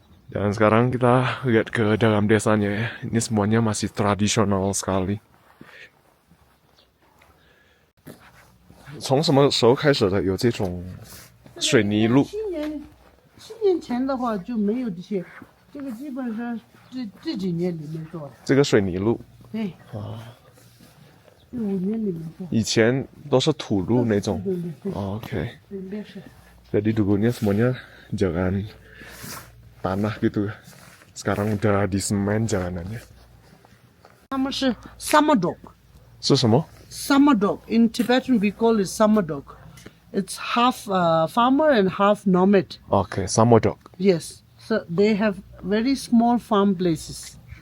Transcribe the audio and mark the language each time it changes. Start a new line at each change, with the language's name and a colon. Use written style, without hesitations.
Indonesian: Dan sekarang kita lihat ke dalam desanya ya. Ini semuanya masih tradisional sekali.
Chinese: 从什么时候开始的有这种水泥路？ 7年前的话就没有这些，这个基本上这几年里面做的。这个水泥路。对。这5年里面做。以前都是土路那种。对。
Indonesian: Oke.
Chinese: 对是。
Indonesian: Jadi dulunya semuanya jalan tanah gitu. Sekarang udah di semen jalanannya.
Chinese: 他们是 summer dog。是什么？
English: Summer dog. In Tibetan we call it summer dog. It's half farmer and half nomad. Okay, summer dog. Yes. So they have very small farm places.